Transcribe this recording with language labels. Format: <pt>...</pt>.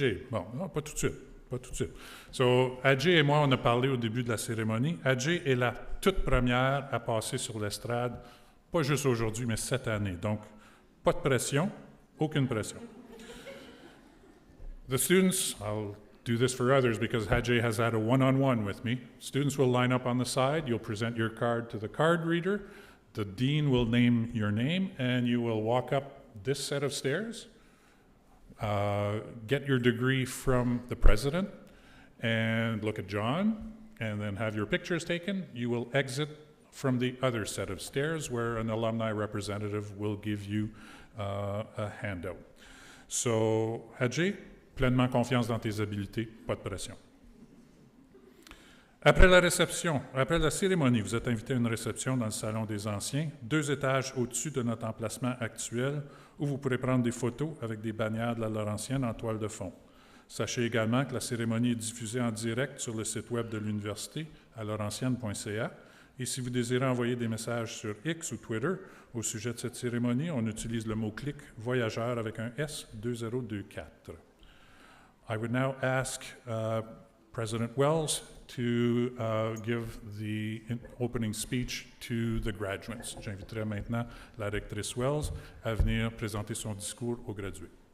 <fr>Bon, non, pas tout de suite. So, Hadjé et moi, on a parlé au début de la cérémonie. Hadjé est la toute première à passer sur l'estrade, pas juste aujourd'hui, mais cette année. Donc, pas de pression, Aucune pression.</fr> <en>The students, I'll do this for others because Hadjé has had a one-on-one with me. Students will line up on the side. You'll present your card to the card reader. The dean will name your name, and you will walk up this set of stairs, get your degree from the president, and look at John, and then have your pictures taken. You will exit from the other set of stairs where an alumni representative will give you a handout.</en> <fr>So, Hadjé, pleinement confiance dans tes habiletés, pas de pression. Après la réception, après la cérémonie, vous êtes invité à une réception dans le Salon des Anciens, 2 étages au-dessus de notre emplacement actuel, où vous pourrez prendre des photos avec des bannières de la Laurentienne en toile de fond. Sachez également que la cérémonie est diffusée en direct sur le site web de l'Université à laurentienne.ca. Et si vous désirez envoyer des messages sur X ou Twitter au sujet de cette cérémonie, on utilise le mot-clic « voyageur » avec un S 2024.</fr> <en>I would now ask President Wells to give the opening speech to the graduates.</en> <fr>J'inviterai maintenant la rectrice Wells à venir présenter son discours aux gradués.</fr>